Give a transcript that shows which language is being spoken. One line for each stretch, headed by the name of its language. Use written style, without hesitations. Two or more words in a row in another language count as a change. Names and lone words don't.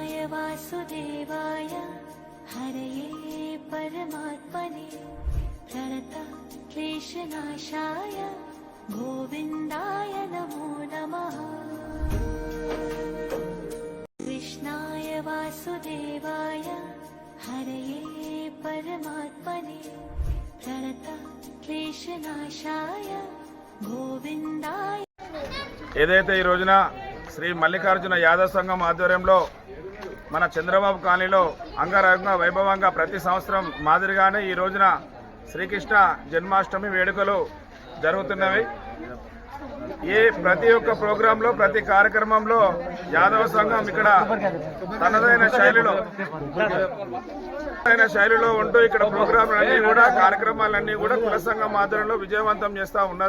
Sanskrit: वासुदेवाय हरये परमात्मने प्रणत क्लेशनाशाय गोविन्दाय नमो नमः। कृष्णाय वासुदेवाय हरये परमात्मने प्रणत क्लेशनाशाय गोविन्दाय।
Telugu: ఏదైతే ఈ రోజున శ్రీ మల్లికార్జున యాదవ్ సంఘం ఆధ్వర్యంలో మన చంద్రబాబు కాలనీలో అంగరంగ వైభవంగా ప్రతి సంవత్సరం మాదిరిగానే ఈ రోజున శ్రీకృష్ణ జన్మాష్టమి వేడుకలు జరుగుతున్నవి. ప్రతి ఒక్క ప్రోగ్రాంలో ప్రతి కార్యక్రమంలో యాదవ సంఘం ఇక్కడ తనదైన శైలిలో ఉంటూ ఇక్కడ ప్రోగ్రాంలన్నీ కూడా కార్యక్రమాలన్నీ కూడా కుల సంఘం ఆధ్వర్యంలో విజయవంతం చేస్తూ ఉన్నారు.